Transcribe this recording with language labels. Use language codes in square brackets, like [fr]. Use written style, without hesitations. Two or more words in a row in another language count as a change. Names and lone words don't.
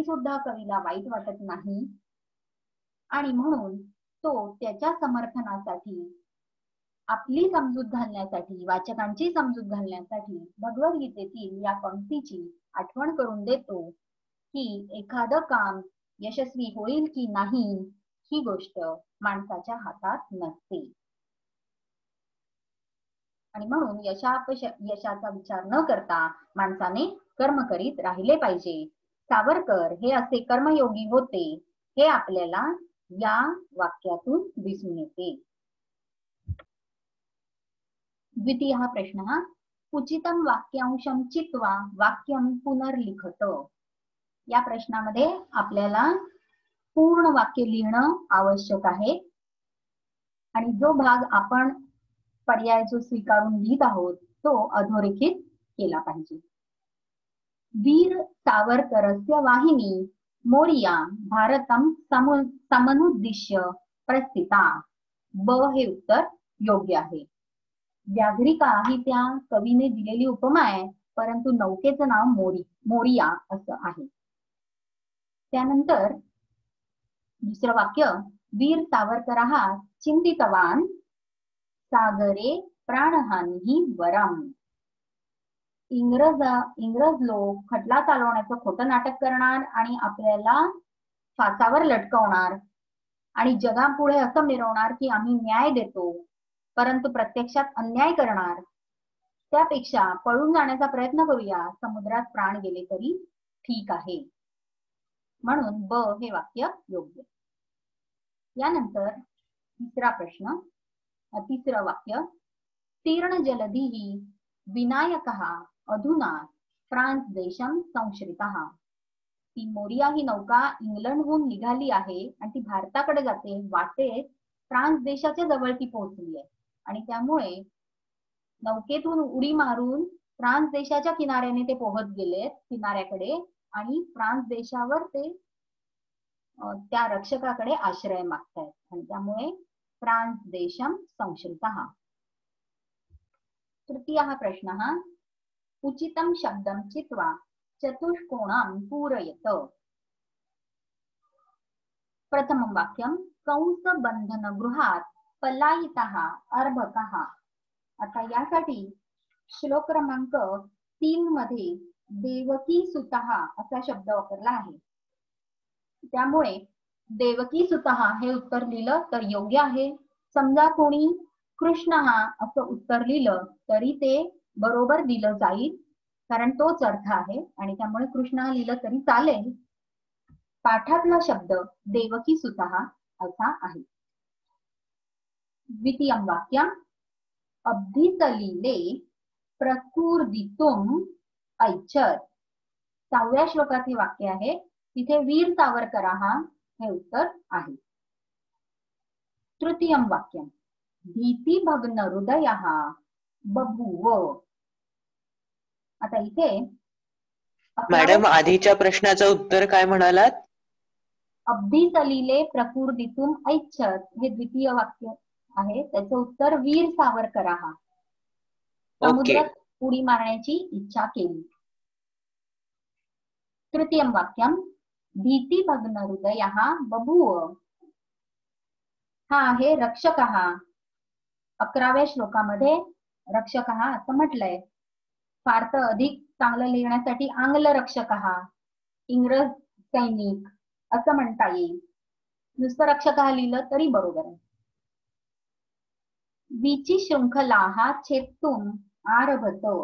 [mr] सुद्धा कवीला वाईट वाटत नाही आणि म्हणून तो त्याच्या समर्थनासाठी, आपली समजूत घालण्यासाठी, वाचकांची समजूत घालण्यासाठी भगवद्गीतेतील या पंक्तीची आठवण करून देतो की एखादं काम यशस्वी होईल की नाही ही गोष्ट माणसाच्या हातात नसते आणि म्हणून यशाचा विचार न करता माणसाने कर्म करीत राहिले पाहिजे. सावरकर हे असे कर्मयोगी होते हे आपल्याला या वाक्यातून दिसून येते. [sa] द्वितीय प्रश्न, उचितम वाक्यांशम चित्वा वाक्यम पुनर्लिखत. [mr] या प्रश्नामध्ये आपल्याला पूर्ण वाक्य लिहिणं आवश्यक आहे आणि जो भाग आपण पर्याय जो स्वीकारून लिहित आहोत तो अधोरेखित केला पाहिजे. [sa] वीर सावरकरस्य वाहिनी मोरिया भारतम समनुद्दिश्य प्रस्थिता. [mr] ब हे उत्तर योग्य आहे. व्याघ्रिका ही त्या कवीने दिलेली उपमा आहे, परंतु नौकेचं नाव मोरिया असं आहे. त्यानंतर दुसरं वाक्य, [sa] वीर सावरकरः चिंतितवान सागरे प्राणहानी वरम. [mr] इंग्रज लोक खटला चालवण्याचं खोटं नाटक करणार आणि आपल्याला फासावर लटकवणार आणि जगापुढे असं मिरवणार की आम्ही न्याय देतो, परंतु प्रत्यक्षात अन्याय करणार. त्यापेक्षा पळून जाण्याचा प्रयत्न करूया, समुद्रात प्राण गेले तरी ठीक आहे. म्हणून ब हे वाक्य योग्य. यानंतर तिसरा प्रश्न, तिसरं वाक्य, [sa] तीर्ण जलधी विनायकः अधुना फ्रान्स देशम संश्रितः. [mr] ती मोरिया ही नौका इंग्लंडहून निघाली आहे आणि ती भारताकडे जाते. वाटेत फ्रान्स देशाच्या जवळ ती पोहोचली आहे आणि त्यामुळे नौकेतून उडी मारून फ्रान्स देशाच्या किनाऱ्याने ते पोहत गेलेत किनाऱ्याकडे आणि फ्रान्स देशावर ते त्या रक्षकाकडे आश्रय मागतायत आणि त्यामुळे [sa] फ्रान्स देशम संश्रितः. तृतीय प्रश्न, उचितम शब्दम चित्वा चतुष्कोणं पूरयत. प्रथमं वाक्यं कंस बंधन गृहात पलायितः अर्भकः. [mr] आता यासाठी श्लोक क्रमांक 3 मध्ये [sa] देवकी सुतः [mr] असा शब्द वापरला आहे. त्यामुळे [sa] देवकी सुतः [mr] हे उत्तर लिहिलं तर योग्य आहे. समजा कोणी कृष्ण हा असं उत्तर लिहिलं तरी ते बरोबर दिलं जाईल, कारण तोच अर्थ आहे आणि त्यामुळे कृष्ण हा लिहिलं तरी चालेल. पाठातला शब्द [sa] देवकी सुतः [mr] असा आहे. [sa] द्वितीयं वाक्यं अब्धिसलिले प्रकुर्दितुम ऐच्छत. [mr] 6व्या श्लोकातील वाक्य आहे, तिथे वीर सावरकरः हे उत्तर आहे. [sa] तृतीयं वाक्यं भीतिभग्न हृदयः बभूव. [mr] आता इथे मॅडम आधीच्या प्रश्नाचं उत्तर काय म्हणालात? [sa] अब्धिसलिले प्रकुर्दितुम ऐच्छत [mr] हे द्वितीय वाक्य आहे, त्याचं उत्तर वीर सावरकरः. समुद्रात उडी मारण्याची इच्छा केली. [sa] तृतीयं वाक्यं भीतिभग्न हृदयः बभूव. [mr] हा आहे रक्षकः. 11व्या श्लोकामध्ये रक्षकः असं म्हटलंय. फार तर अधिक चांगलं लिहिण्यासाठी [sa] आंग्ल रक्षकः, [mr] इंग्रज सैनिक असं म्हणता येईल. नुसतं रक्षकः लिहिलं तरी बरोबर आहे. [sa] वीची शृंखलाः छेत्तुम आरभत.